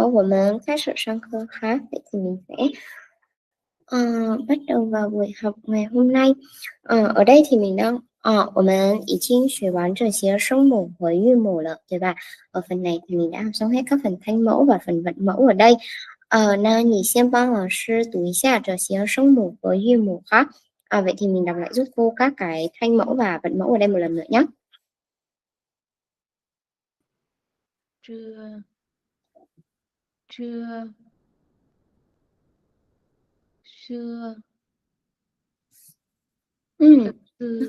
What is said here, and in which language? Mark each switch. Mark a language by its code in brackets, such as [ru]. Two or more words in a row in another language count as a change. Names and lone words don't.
[zh] 我们开始上课哈。 [vi] Vậy thì mình sẽ bắt đầu vào buổi học ngày hôm nay. Ở đây thì mình đang [zh] 我们已经学完这些声母和韵母了，对吧？ [vi] ở phần này thì mình đã học xong hết các phần thanh mẫu và phần vận mẫu ở đây. [zh] 那你先帮老师读一下这些声母和韵母哈. [vi] Vậy thì mình đọc lại giúp cô các cái thanh mẫu và vận mẫu ở đây một lần nữa nhé. Trưa, trưa, xưa, tư,